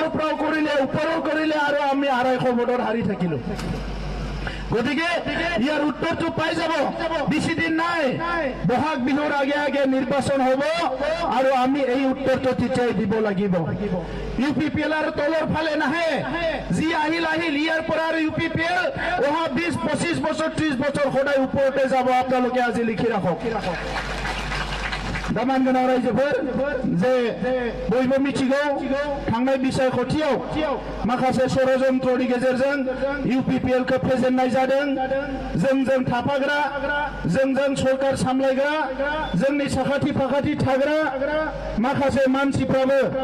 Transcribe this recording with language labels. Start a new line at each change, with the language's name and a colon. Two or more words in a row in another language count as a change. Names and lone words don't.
Assamese: পৰাও কৰিলে ওপৰৰ কৰিলে আৰু আমি 250 ভোটত হাৰি থাকিলো গতিকে ইয়াৰ উত্তৰটো পাই যাব বেছি দিন নাই বহাগ বিহুৰ আগে আগে নিৰ্বাচন হ'ব আৰু আমি এই উত্তৰটো তেতিয়াই দিব লাগিব ইউপিপিএল আৰু তলৰ ফালে নাহে যি আহিল ইয়াৰ পৰা আৰু ইউপিপিএল অহা 20-25 বছৰ 30 বছৰ সদায় ওপৰতে যাব আপোনালোকে আজি লিখি ৰাখক
Bodo: दामान गोनां रायजोफोर जे बयबो मिथिगौ थांनाय बिसायख'थियाव माखासे षड़यन्त्रनि गेजेरजों इउपिपिएल खौ फेजेननाय जादों जोंजों थाफाग्रा जोंजों सरकार सामलायग्रा जोंनि साखाथि फाखाथि थाग्रा माखासे मानसिफ्राबो